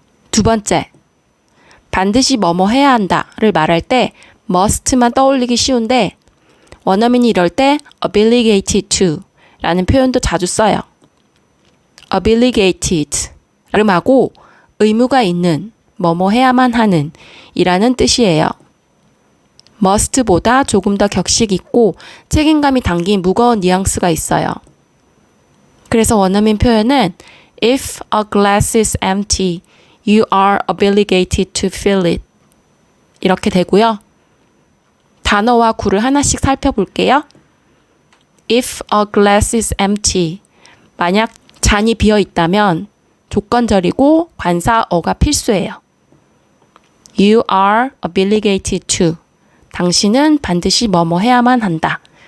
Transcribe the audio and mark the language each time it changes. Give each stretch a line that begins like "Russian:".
Korean: 두 번째, 반드시 뭐뭐 해야 한다를 말할 때 must만 떠올리기 쉬운데 원어민이 이럴 때 obligated to 라는 표현도 자주 써요. obligated, 발음하고 의무가 있는, 뭐뭐 해야만 하는 이라는 뜻이에요. must보다 조금 더 격식 있고 책임감이 담긴 무거운 뉘앙스가 있어요. 그래서 원어민 표현은
English: If a glass is empty, you are obligated to fill it.
Korean: 이렇게 되고요. 단어와 구를 하나씩 살펴볼게요.
English: If a glass is empty,
Korean: 만약 잔이 비어 있다면 조건절이고 관사어가 필수예요.
English: You are obligated to,
Korean: 당신은 반드시 뭐뭐 해야만 한다.